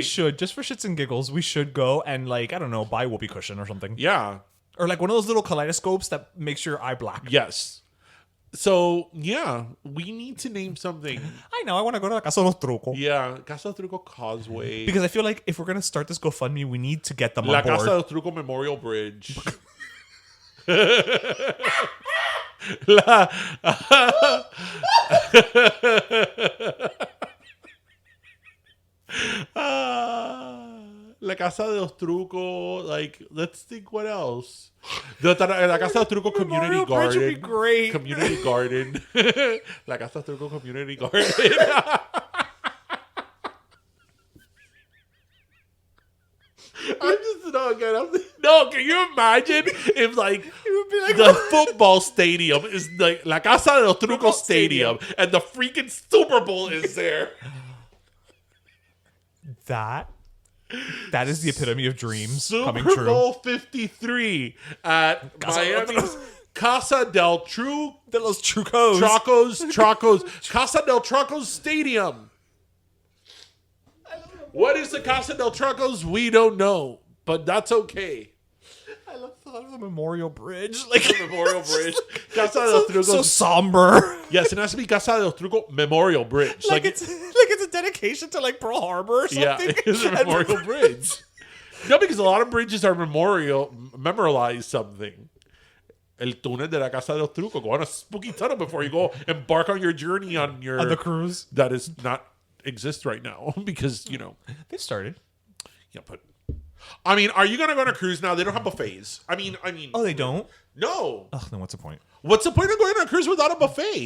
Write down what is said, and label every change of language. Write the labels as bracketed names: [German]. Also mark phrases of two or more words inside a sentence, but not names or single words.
[English] We should, just for shits and giggles, we should go and like, I don't know, buy a whoopee cushion or something. Yeah. Or like one of those little kaleidoscopes that makes your eye black. Yes. So yeah, we need to name something. I know, I want to go to la Casa de Truco. Yeah, Casa del Truco Causeway. Because I feel like if we're going to start this GoFundMe, we need to get them La on board. Casa del Truco Memorial Bridge. La... La Casa del Truco, like, let's think what else. La Casa del Truco Community Memorial Bridge Garden. would be great. Community Garden. La Casa del Truco Community Garden. I'm just no. Can you imagine if like the football stadium is like La Casa del Truco Stadium and the freaking Super Bowl is there? That is the epitome of dreams coming Super true. Bowl 53 at Casa del Miami's Casa del [Spanish] De los Trucos. [English] Trucos, Casa del Trucos Stadium. What is the Casa del Trucos? We don't know, but that's okay. I love the thought of the Memorial Bridge. Like The Memorial Bridge. Casa del Trucos. so somber. Yes, it has to be Casa del Truco Memorial Bridge. like it's a dedication to like Pearl Harbor or something. Yeah, it's a memorial bridge. No, because a lot of bridges are memorialize something. [Spanish] El túnel de la Casa del Truco. [English] Go on a spooky tunnel before you go embark on your journey on On the cruise. that is not exist right now because They've started. yeah. But I mean, are you gonna go on a cruise now? They don't have buffets. I mean, Oh, they don't? no. Oh, then what's the point? What's the point of going on a cruise without a buffet?